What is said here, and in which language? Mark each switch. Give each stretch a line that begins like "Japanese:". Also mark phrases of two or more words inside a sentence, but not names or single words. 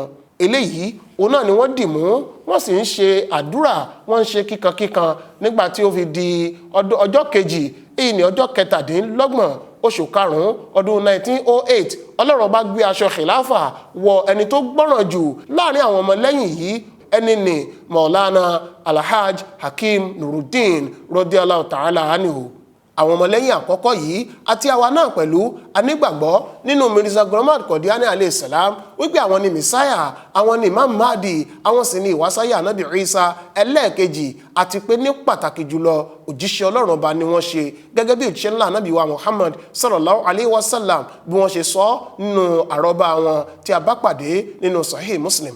Yoruba: eléyìí òun náà ni wọ́n dì mú wọ́n sì ń ṣe àdúrà wọ́n ń ṣe kíkankíkan nígbà tí ó fi di ọjọ́ kejì èyí ni ọjọ́ 27 oṣù karùn-ún ọdún 1908 Ọlọ́run bá gbé aṣọ khilafa wọ ẹni tó gbọ́ràn jù láàrin àwọn ọmọ lẹ́yìn yìí ẹni ni Maulana Alhaj Hakim Nuruddin
Arabic: رضي الله تعالى عنه.
Yoruba: àwọn ọmọlẹ́yìn àkọ́kọ́ yìí àti àwa náà pẹ̀lú anígbàgbọ́ nínú Mirza Ghulam Ahmad Qadiani
Arabic: عليه السلام
Yoruba: wípé àwọn ni Messiah, àwọn ni Imam Mahdi, àwọn sì ni ìwásáyà Ànábì Isa ẹlẹ́ẹ̀kejì àti pé ní pàtàkì jùlọ òjíṣẹ́ Ọlọ́run ọba ni wọ́n ṣe gẹ́gẹ́ bí òjíṣẹ́ ńlá Ànábì wa Muhammad
Arabic: صلى الله عليه وسلم
Yoruba: bí wọ́n ṣe sọ nínú àrọ́bá wọn tí a bá pàdé nínú Sahih Muslim.